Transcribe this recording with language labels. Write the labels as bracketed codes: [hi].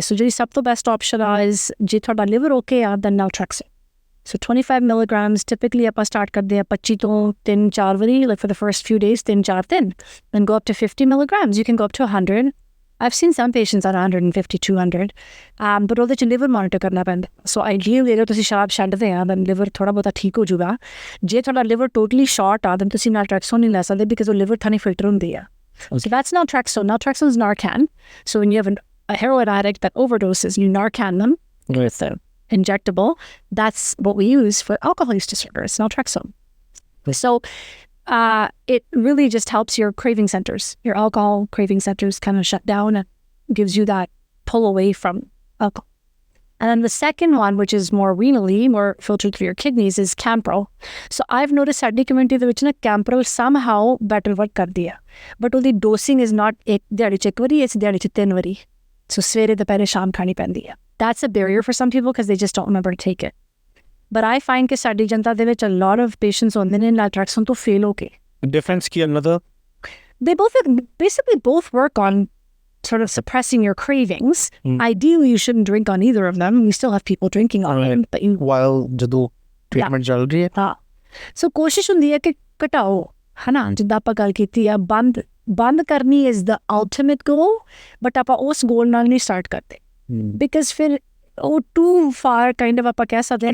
[en] So [pa] ਜਿਹੜੀ ਸਭ ਤੋਂ [en] best option is [pa] ਜੇ ਤੁਹਾਡਾ [en] liver okay ਆ, then naltrexone. So 25 milligrams, typically [pa] ਆਪਾਂ start ਕਰਦੇ ਆ 25 ਤੋਂ 3-4 ਵਾਰੀ, [en] like for the first few days, 3-4 ਦਿਨ. Then go up to 50 milligrams. You can go up to 100. I've seen some patients at 150, 200. [pa] But ਉਹਦੇ ਚ liver monitor ਕਰਨਾ ਪੈਂਦਾ. [en] So ideally, [pa] ਅਗਰ ਤੁਸੀਂ ਸ਼ਰਾਬ ਛੱਡਦੇ ਆ, then liver ਥੋੜਾ ਬਹੁਤਾ ਠੀਕ ਹੋ ਜਾਊਗਾ. ਜੇ ਤੁਹਾਡਾ liver [en] totally short [pa] ਆ, then ਤੁਸੀਂ naltrexone ਨਹੀਂ ਲੈ ਸਕਦੇ [en] because [pa] ਉਹ liver ਥਾਣੀ filter ਹੁੰਦੀ ਆ. [en] So that's naltrexone. Naltrexone is Narcan. So when you have a heroin addict that overdoses, you Narcan them with the injectable. That's what we use for alcohol use disorder. It's naltrexone. So it really just helps your craving centers. Your alcohol craving centers kind of shut down and gives you that pull away from alcohol. And then the second one, which is more renally, more filtered through your kidneys, is Camprol. So I've noticed in the community that Camprol somehow [pa] better work kardi hai. [en] But the dosing is not [pa] ek dihaadi ch ek wari, [en] it's [pa] dihaadi ch 3 wari. So svere dopehre shaam khani pendi hai. [en] That's a barrier for some people because they just don't remember to take it. But I find that [pa] ਸਾਡੀ ਜਨਤਾ ਦੇ ਵਿੱਚ [en] a lot of patients [pa] ਹੁੰਦੇ ਨੇ naltrexone ਤੋਂ fail ਹੋ ਕੇ. [en] Difference [pa] Ki [en] another? They both work on sort of suppressing your cravings. Ideally, you shouldn't drink on either of them. We still have people drinking on them. But while [pa] ਜਦੋਂ treatment ਚੱਲ ਰਹੀ ਹੈ. ਹਾਂ. So ਕੋਸ਼ਿਸ਼ ਹੁੰਦੀ ਹੈ ਕਿ ਘਟਾਓ, ਹਨਾ, ਜਿੱਦਾਂ ਆਪਾਂ ਗੱਲ ਕੀਤੀ ਆ, ਬੰਦ ਕਰਨੀ [en] is the ultimate goal, but [pa] ਆਪਾਂ ਉਸ goal ਨਾਲ ਨਹੀਂ start ਕਰਦੇ. Because ਫਿਰ ਉਹ [en] too far kind of [pa] ਆਪਾਂ ਕਹਿ ਸਕਦੇ ਹਾਂ.